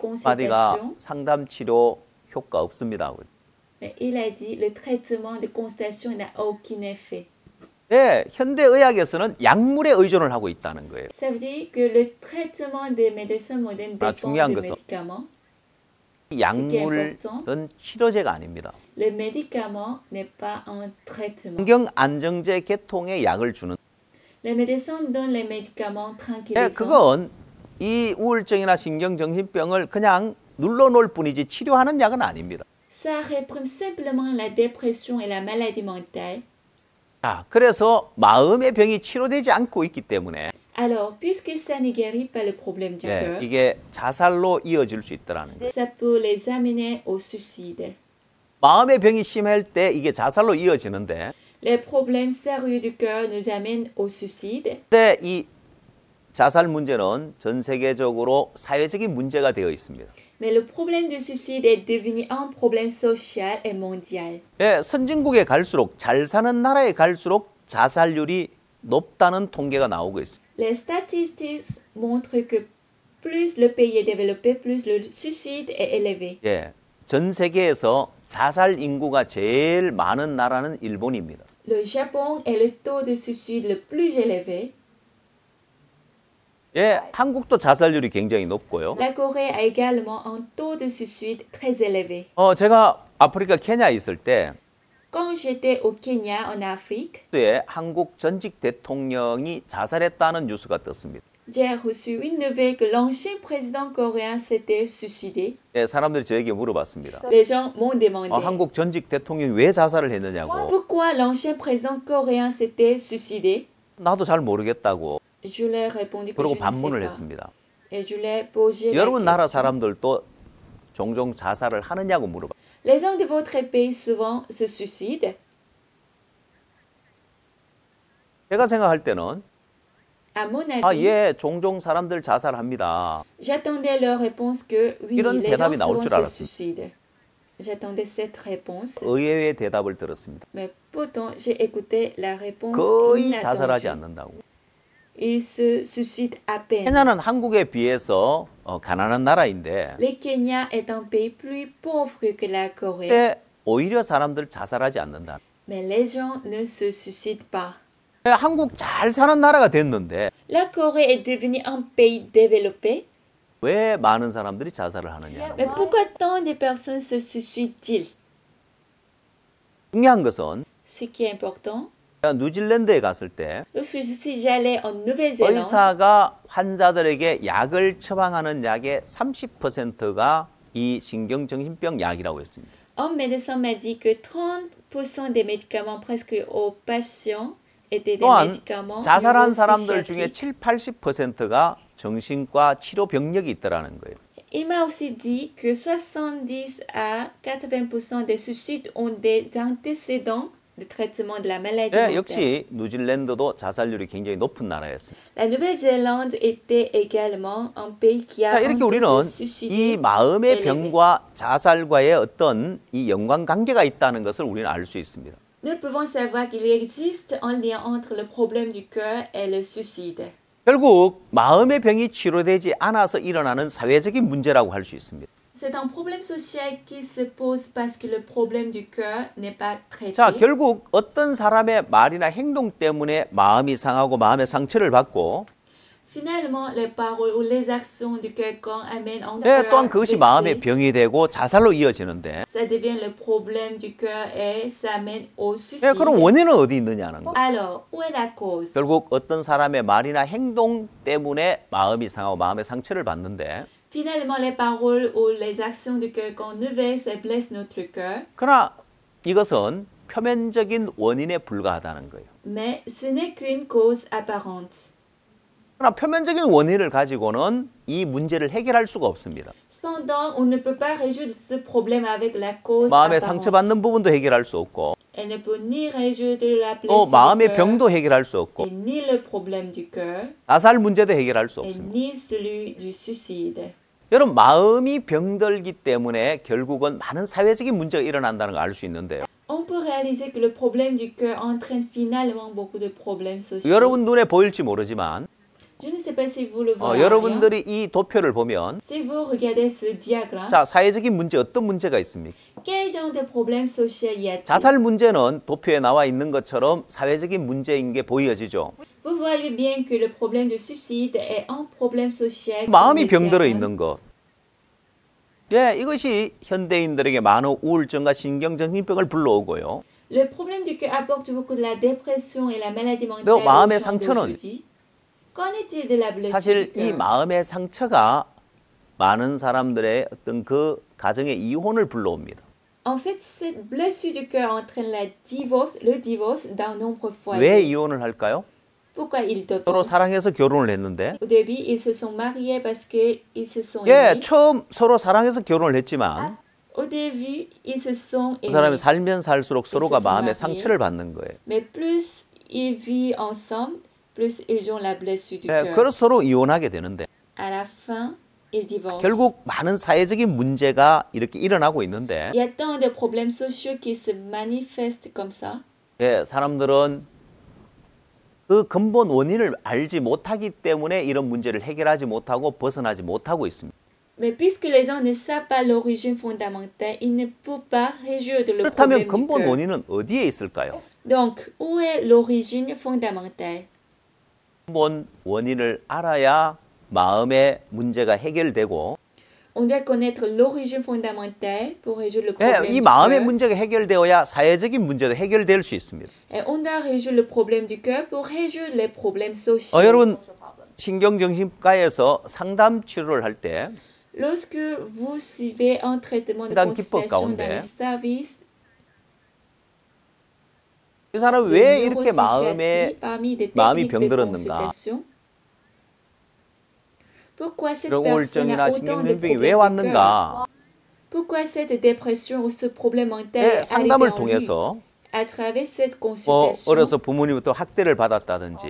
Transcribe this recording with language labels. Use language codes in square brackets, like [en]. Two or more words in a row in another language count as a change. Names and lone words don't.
[ko] 마디가 [fr] consultation. [ko] 상담 치료 효과 없습니다. [fr] Mais il a dit le traitement de consultation n'a aucun effet. [ko] 예, 현대의학에서는 약물에 의존을 하고 있다는 거예요. [fr] Ça veut dire que le traitement des médecins modernes dépend [ko] 중요한 [fr] de [ko] 것은 [fr] médicaments. [ko] 이 약물은 치료제가 아닙니다. [fr] Le médicament n'est pas un traitement. [ko] 신경 안정제 계통의 약을 주는. [fr] Les médecins donnent les médicaments [ko] 예, [fr] tranquillisants. [ko] 그건 이 우울증이나 신경정신병을 그냥 눌러놓을 뿐이지 치료하는 약은 아닙니다. [fr] Ça réprime simplement la dépression et la maladie mentale. [ko] 자, 그래서 마음의 병이 치료되지 않고 있기 때문에 [fr] Alors, puisque ça ne guérit pas le problème du [ko] 예, [fr] cœur, [ko] 이게 자살로 이어질 수 있다는 거예요. [fr] ça peut les amener au suicide. [ko] 마음의 병이 심할 때 이게 자살로 이어지는데 [fr] Les problèmes sérieux du cœur nous amènent au suicide. [ko] 근데 이 자살 문제는 전 세계적으로 사회적인 문제가 되어 있습니다. [fr] Mais le problème du suicide est devenu un problème social et mondial. [ko] 예, 선진국에 갈수록 잘 사는 나라에 갈수록 자살률이 높다는 통계가 나오고 있습니다. [fr] Les statistiques montrent que plus le pays est développé, plus le suicide est élevé. [ko] 예, 전 세계에서 자살 인구가 제일 많은 나라는 일본입니다. [fr] Le Japon est le taux de suicide le plus élevé. [ko] 예, 한국도 자살률이 굉장히 높고요. [fr] La Corée a également un taux de suicide très élevé. [ko] 제가 아프리카 케냐에 있을 때 [fr] Quand j'étais au Kenya, en Afrique, [ko] 에 한국 전직 대통령이 자살했다는 뉴스가 떴습니다. [fr] j'ai reçu une nouvelle que l'ancien président coréen s'était suicidé. [ko] 예, 사람들이 저에게 물어봤습니다. [fr] Les gens m'ont demandé [ko] 한국 전직 대통령이 왜 자살을 했느냐고. [fr] pourquoi l'ancien président coréen s'était suicidé. [ko] 나도 잘 모르겠다고. [fr] Je leur ai répondu que [ko] 그리고 [fr] je ne sais [ko] 반문을 [fr] pas. [ko] 했습니다. [fr] Et je leur ai posé la [ko] 여러분 나라 [fr] question. [ko] 사람들도 종종 자살을 하느냐고 물어봐. [fr] Les gens de votre pays souvent se suicident. [ko] 제가 생각할 때는 [fr] À mon avis, [ko] 예, 종종 사람들 자살합니다. [fr] j'attendais leur réponse que oui, [ko] 이런 [fr] les gens [ko] 대답이 나올 [fr] souvent [ko] 줄 [fr] se [ko] 알았습니다. [fr] suicident. J'attendais cette réponse, [ko] 의외의 대답을 들었습니다. [fr] mais pourtant j'ai écouté la réponse [ko] 거의 자살하지 [fr] inattendue. [ko] 않는다고. [fr] Ils se suicident à peine. [ko] 케냐는 한국에 비해서 가난한 나라인데 [fr] Le Kenya est un pays plus pauvre que la Corée, [ko] 근데 오히려 사람들 자살하지 않는다. [fr] mais les gens ne se suicident pas. [ko] 한국 잘 사는 나라가 됐는데 [fr] La Corée est devenue un pays développé, [ko] 왜 많은 사람들이 자살을 하느냐. [fr] mais pourquoi tant de personnes se suicident-ils? [ko] 중요한 것은 [fr] Ce qui est important, [ko] 뉴질랜드에 갔을 때 [fr] lorsque j'allais en Nouvelle-Zélande, [ko] 의사가 환자들에게 약을 처방하는 약의 30%가 이 신경정신병 약이라고 했습니다. [fr] un médecin m'a dit que 30% des médicaments presque aux patients étaient des [ko] 또한 [fr] médicaments [ko] 자살한 사람들 중에 [fr] neuropsychiatriques. [ko] 7, 80%가 정신과 치료 병력이 있더라는 거예요. [fr] Il m'a aussi dit que 70 à 80% des suicides ont des antécédents de traitement de la maladie [ko] 예, [fr] mentale. [ko] 역시 뉴질랜드도 자살률이 굉장히 높은 나라였습니다. [fr] La Nouvelle-Zélande était également un pays qui a [ko] 자, [fr] un [ko] 이렇게 [fr] taux de [ko] 우리는 이 [fr] suicide [ko] 마음의 [fr] élevé. [ko] 병과 자살과의 어떤 이 연관관계가 있다는 것을 우리는 알 수 있습니다. [fr] Nous pouvons savoir qu'il existe un lien entre le problème du cœur et le suicide. [ko] 결국 마음의 병이 치료되지 않아서 일어나는 사회적인 문제라고 할 수 있습니다. [fr] C'est un problème social qui se pose parce que le problème du cœur n'est pas traité. [ko] 자, 결국 어떤 사람의 말이나 행동 때문에 마음이 상하고 마음의 상처를 받고 [fr] Finalement, les paroles ou les actions du quelqu'un amènent un [ko] 예, [fr] cœur [ko] 또한 그것이 마음의 [fr] blessé. [ko] 병이 되고 자살로 이어지는데 [fr] Ça devient le problème du cœur et ça mène au [ko] 예, [fr] suicide. [ko] 그럼 원인은 어디 있느냐는 거예요. [fr] Alors, où est la cause? [ko] 결국 어떤 사람의 말이나 행동 때문에 마음이 상하고 마음의 상처를 받는데 [fr] Finalement, les paroles ou les actions de quelqu'un nous versent et blessent notre cœur, [ko] 그러나 이것은 표면적인 원인에 불과하다는 거예요. [fr] mais ce n'est qu'une cause apparente. [ko] 그러나 표면적인 원인을 가지고는 이 문제를 해결할 수가 없습니다. [fr] Cependant, on ne peut pas résoudre ce problème avec la cause [ko] 마음의 [fr] apparente. [ko] 상처받는 부분도 해결할 수 없고 [fr] Elle ne peut ni résoudre la [ko] 또 [fr] blessure [ko] 마음의 [fr] du cœur, [ko] 병도 해결할 수 없고 [fr] et ni le problème du cœur, [ko] 자살 문제도 해결할 수 [fr] et [ko] 없습니다. [fr] ni celui du suicide. [ko] 여러분, 마음이 병들기 때문에 결국은 많은 사회적인 문제가 일어난다는 걸 알 수 있는데요. [fr] On peut réaliser que le problème du cœur entraîne finalement beaucoup de problèmes sociaux. [ko] 여러분 눈에 보일지 모르지만 [fr] Je ne sais pas si vous le voyez. [ko] 여러분들이 이 도표를 보면 [fr] Si vous regardez ce diagramme, [ko] 자, 사회적인 문제 어떤 문제가 있습니까? [fr] quel genre de problème social y a-t-il? [ko] 자살 문제는 도표에 나와 있는 것처럼 사회적인 문제인 게 보여지죠. [fr] Vous voyez bien que le problème du suicide est un problème social. [ko] 마음이 [fr] comme le [ko] 병들어 [fr] diagramme. [ko] 있는 것. 예, 이것이 현대인들에게 많은 우울증과 신경정신병을 불러오고요. [fr] Le problème du cœur apporte beaucoup de la dépression et la maladie mentale. [ko] 또 마음의 [fr] aux gens [ko] 상처는 [fr] d'aujourd'hui. Qu'en est-il de la blessure [ko] 사실 [fr] du [ko] 이 [fr] cœur? [ko] 마음의 상처가 많은 사람들의 어떤 그 가정의 이혼을 불러옵니다. [fr] En fait, cette blessure du cœur entraîne le divorce d'un nombre foyer. [ko] 왜 이혼을 할까요? [fr] Pourquoi ils [ko] 서로 [fr] divorcent? [ko] 사랑해서 결혼을 했는데 [fr] Au début, ils se sont mariés parce qu'ils se sont [ko] 예, [fr] aimés. [ko] 처음 서로 사랑해서 결혼을 했지만 [fr] Au début, ils se sont [ko] 그 사람이 [fr] aimés. [ko] 살면 살수록 서로가 있었으면 마음의 말이에요. 상처를 받는 거예요. [fr] Mais plus ils vivent ensemble, plus ils ont la blessure du [ko] 예, [fr] cœur. [ko] 그래서 서로 이혼하게 되는데 [fr] À la fin, ils divorcent. [ko] 결국 많은 사회적인 문제가 이렇게 일어나고 있는데 [fr] Il y a tant de problèmes sociaux qui se manifestent comme ça. [ko] 예, 사람들은 그 근본 원인을 알지 못하기 때문에 이런 문제를 해결하지 못하고 벗어나지 못하고 있습니다. [fr] Mais puisque les gens ne savent pas l'origine fondamentale, ils ne peuvent pas résoudre le [ko] 그렇다면 [fr] problème du [ko] 근본 [fr] cœur. [ko] 원인은 어디에 있을까요? [fr] Donc, où est l'origine fondamentale? [ko] 근본 원인을 알아야 마음의 문제가 해결되고 [fr] On doit connaître l'origine fondamentale pour résoudre le [ko] 예, [fr] problème [ko] 이 [fr] du [ko] 마음의 [fr] cœur. [ko] 문제가 해결되어야 사회적인 문제도 해결될 수 있습니다. [fr] Et on doit résoudre le problème du cœur pour résoudre les problèmes sociaux. [ko] 여러분 신경정신과에서 상담 치료를 할 때 이 [fr] Lorsque vous suivez un traitement de [ko] 상담 기법 [fr] consultation dans [ko] 가운데 [fr] les services [ko] 사람이 [fr] de [ko] 왜 이렇게 [fr] neuropsychiatrie, parmi des [ko] 마음이 [fr] techniques de [ko] 병들었는가? [fr] consultation, pourquoi cette [ko] 이런 [fr] personne a [ko] 우울증이나 [fr] autant de [ko] 신경정신병이 왜 [fr] problèmes du cœur? [ko] 왔는가? [fr] Pourquoi cette dépression ou ce problème mental [ko] 예, [fr] est arrivé [ko] 상담을 [fr] en lui? [ko] 통해서 [fr] À travers cette [ko] 뭐 [fr] consultation, [ko] 어려서 부모님부터 학대를 받았다든지